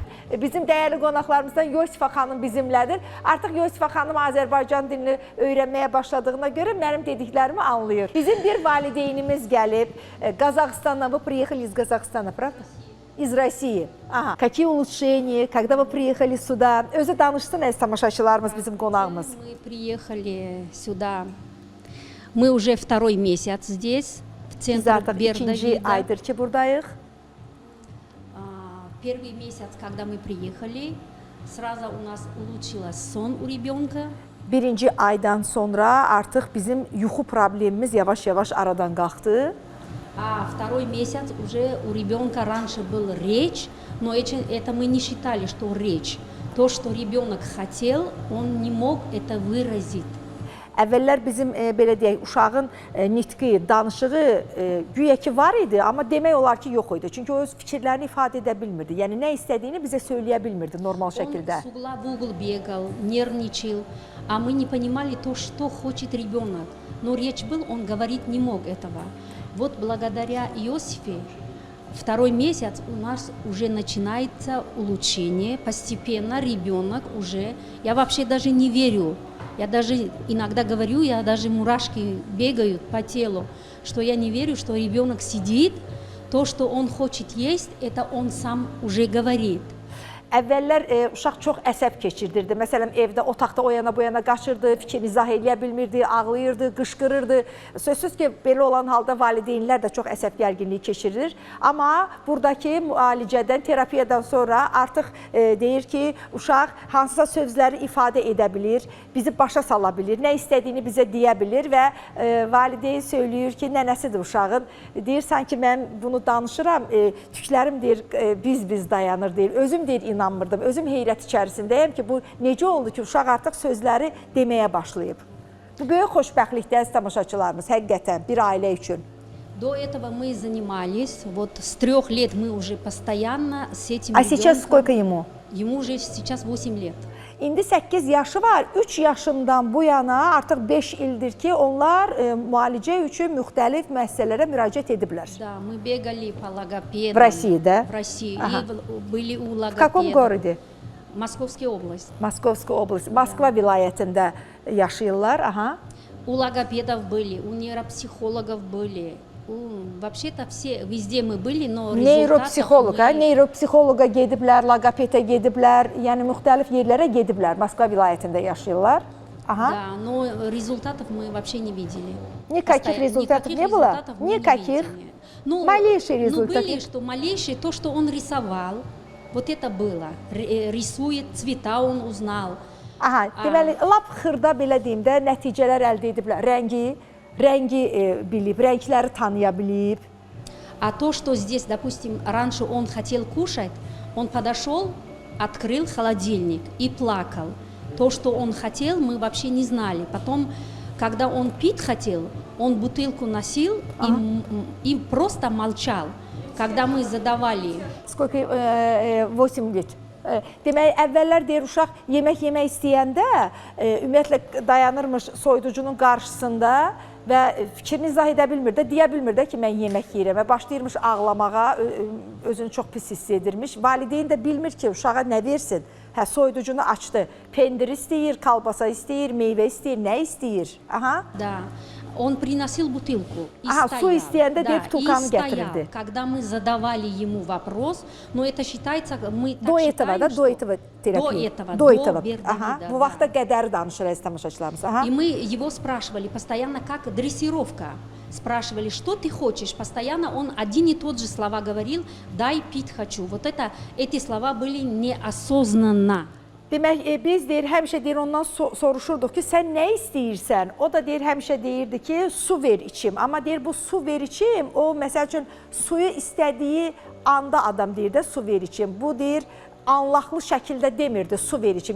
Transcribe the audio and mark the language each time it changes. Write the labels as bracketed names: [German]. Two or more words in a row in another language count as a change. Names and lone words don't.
[Azerbaijani] Bizim dəyərli qonaqlarımızdan Yosifa xanım bizimlədir. Artıq Yosifa xanım Azərbaycan dilini öyrənməyə başladığına görə mənim dediklərimi anlayır. Bizim bir valideynimiz gəlib Qazaxıstandan, [Russian] вы приехали из Казахстана, правда? Из России. Ага. Какие улучшения, когда вы приехали сюда? [Azerbaijani] Özü danışsın əziz tamaşaçılarımız, bizim qonağımız. [Russian] Мы приехали сюда, мы уже второй месяц здесь, в центре Бердовида. [Azerbaijani] İkinci aydır ki buradayıq. [Russian] Первый месяц, когда мы приехали, сразу у нас улучшилось сон у ребенка. [Azerbaijani] Birinci aydan sonra artıq bizim yuxu problemimiz yavaş-yavaş aradan qalxdı. [Russian] А второй месяц уже у ребенка раньше был речь, но это мы не считали, что речь. То, что ребенок хотел, он не мог это выразить. [Azerbaijani] Əvvəllər bizim belə deyək, uşağın nitqi, danışığı güya ki var idi, amma demək olar ki yox idi. Çünki o öz fikirlərini ifadə edə bilmirdi. Yəni nə istədiyini bizə söyləyə bilmirdi normal şəkildə. [Russian] Он с угла в угол бегал, нервничал, а мы не понимали то, что хочет ребенок. Но речь был, он говорить не мог этого. Вот благодаря Иосифе второй месяц у нас уже начинается улучшение. Постепенно ребенок уже, я вообще даже не верю. Я даже иногда говорю, я даже мурашки бегают по телу, что я не верю, что ребенок сидит, то, что он хочет есть, это он сам уже говорит. [Azerbaijani] Əvvəllər uşaq çox əsəb keçirdirdi. Məsələn, evdə, otaqda o yana bu yana qaçırdı, fikrini izah eləyə bilmirdi, ağlayırdı, qışqırırdı. Sözsüz ki, belə olan halda valideynlər də çox əsəb gərginliyi keçirir. Amma buradakı müalicədən, terapiyadan sonra artıq deyir ki, uşaq hansısa sözləri ifadə edə bilir, bizi başa sala bilir, nə istədiyini bizə deyə bilir və valideyn söyləyir ki, nənəsidir uşağın. Deyir, sanki mən bunu danışıram, tüklərim deyir, biz dayanır deyir, özüm deyir, inanmırdım. Özüm heyrət içərisindəyəm ki, bu necə oldu ki, uşaq artıq sözləri deməyə başlayıb. Bu böyük xoşbəxtlikdir, əziz tamaşaçılarımız, həqiqətən bir ailə üçün. [Russian] До этого мы занимались, вот с 3 лет мы уже постоянно с этим А сейчас сколько ему? Ему уже сейчас 8 лет. [Azerbaijani] İndi 8 yaşı var, 3 yaşından bu yana artıq 5 ildir ki, onlar müalicə üçün müxtəlif müəssisələrə müraciət ediblər. [Russian] Да, мы бегали по логопедам. В России, да? В России. Ага. И были у логопедов. В каком городе? Moskovskая область. Московская область, [Azerbaijani] Moskva vilayətində yaşayırlar. Aha. [Russian] У логопедов были, у нейропсихологов были. Вообще-то все, везде мы были, но [Azerbaijani] Neyropsixoloq, neyropsixoloqa gediblər, logopedə gediblər, yəni müxtəlif yerlərə gediblər. Moskva vilayətində yaşayırlar. Aha. [Russian] Да, но результатов мы вообще не видели. Никаких результатов не было? Никаких? Малейшие результаты? Ну, были, что малейшие, то, что он рисовал, вот это было. Рисует, цвета он узнал. [Azerbaijani] Aha, deməli, lap xırda belə deyim də, nəticələr əldə ediblər. Rəngi bilib, rəngləri tanıya bilib. [Russian] А то, что здесь, допустим, раньше он хотел кушать, он подошел, открыл холодильник и плакал. То, что он хотел, мы вообще не знали. Потом, когда он пить хотел, он бутылку носил и просто молчал. Когда мы задавали... Сколько? 8 лет. [Azerbaijani] Demək, əvvəllər deyir, uşaq yemək istəyəndə ümumiyyətlə dayanırmış soyuducunun qarşısında və fikrini izah edə bilmir də, deyə bilmir də ki, mən yemək yeyirəm və başlayırmış ağlamağa, özünü çox pis hiss edirmiş. Valideyn də bilmir ki, uşağa nə versin? Hə, soyuducunu açdı, pendir istəyir, kalbasa istəyir, meyvə istəyir, nə istəyir? Aha. [Russian] Да. Он приносил бутылку и стоял. Да, когда мы задавали ему вопрос, но это считается, мы так до считаем, этого, что... до этого терапии. До этого. Ага. [Azerbaijani] Bu vaxtda qədəri danışır əziz tamaşaçılarımız. [Russian] И мы его спрашивали постоянно, как дрессировка. Спрашивали, что ты хочешь? Постоянно он один и тот же слова говорил, дай пить хочу. Вот это, эти слова были неосознанно. [Azerbaijani] Demək, biz deyir, həmişə deyir, ondan soruşurduq ki, sən nə istəyirsən? O da deyir, həmişə deyirdi ki, su ver içim. Amma deyir, bu su ver içim, o məsəl üçün suyu istədiyi anda adam deyir də su ver içim. Bu deyir, anlaqlı şəkildə demirdi su ver içim.